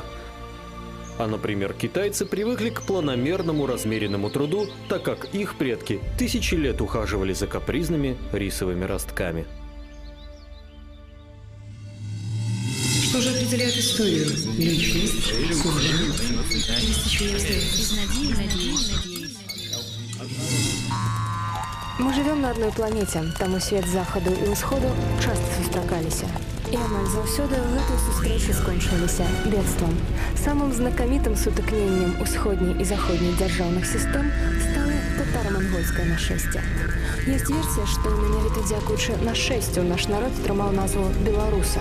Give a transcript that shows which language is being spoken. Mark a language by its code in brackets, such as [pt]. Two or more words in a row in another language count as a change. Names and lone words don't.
[ru] А, например, китайцы привыкли к планомерному размеренному труду, так как их предки тысячи лет ухаживали за капризными рисовыми ростками. Что же определяет историю? Личность, суждение, или стечение обстоятельств? Мы живем на одной планете, [be] таму свет заходу і ўсходу часто сустракаліся. І амаль заўсёды гэтыя сустрэчы скончыліся бедствам. Самым знакамітым сутыкненнем усходняй і заходняй дзяржаўных сістэм стала татаро-монгольскае нашэсце. Ёсць версія, што менавіта дзякуючы нашэсцю наш народ атрымаў назву беларуса.